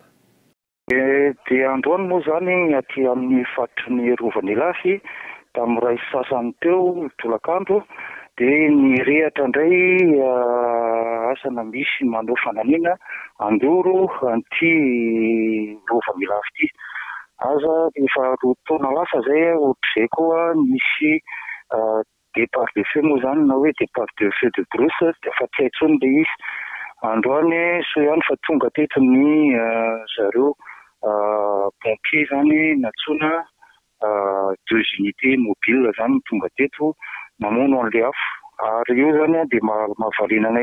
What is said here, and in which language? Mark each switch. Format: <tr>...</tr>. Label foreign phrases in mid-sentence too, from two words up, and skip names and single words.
<mg>Dia androany moa zany aty amin'ny fatry ny rovan'ny ilafy tamin'ny ray sasany teo tolakandro dia nirehatra indray asana misy manao fanamiana andoro anty rovan'ny ilafy ity aza efa roa taona lasa zay ohatr'izay koa misy</mg> <fr>départ de feu</fr> <mg>moa zany na hoe</mg> <fr>départ de feu de brousse</fr> <mg>fa tsy hay intsony le izy androany so ihany fa tonga teto ny zareo pompier zany natsona 2</mg> <fr>unités mobiles</fr> <mg>zany tonga teto namono an'le afo ary io zany dia mahavalinanay</mg>